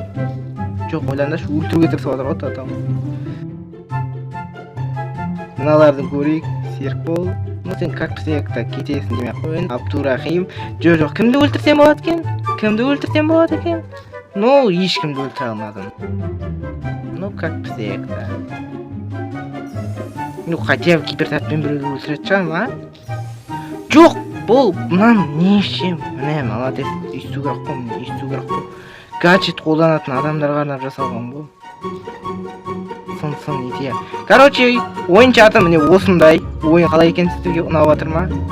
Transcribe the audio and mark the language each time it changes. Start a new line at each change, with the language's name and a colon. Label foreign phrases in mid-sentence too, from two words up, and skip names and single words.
Kazakh: Жоқ, ойландашы, өлтіруге тырысып отыр ғой татам. Мыналарды көрейік, серік бол. Сен
Russian: как секта
Kazakh: кетесің демей қойын. Абдурахим. Жоқ, кімді өлтірсем болады екен? Ну, ешкімді өлтіре алмадым.
Russian: Ну, как секта. Ну, хотя бы
Kazakh: кибертатпен біреуді өлтіретін шығар, Жоқ, бұл, мұнан не ішем? Міне, молодец, есту керек қой. Гаджет қолданатын адамдарға арнап жасалған бұл. Сын идея. Короче, ойын чаты міне осындай. Ойын қалай екен сіздерге ұнап жатыр ма?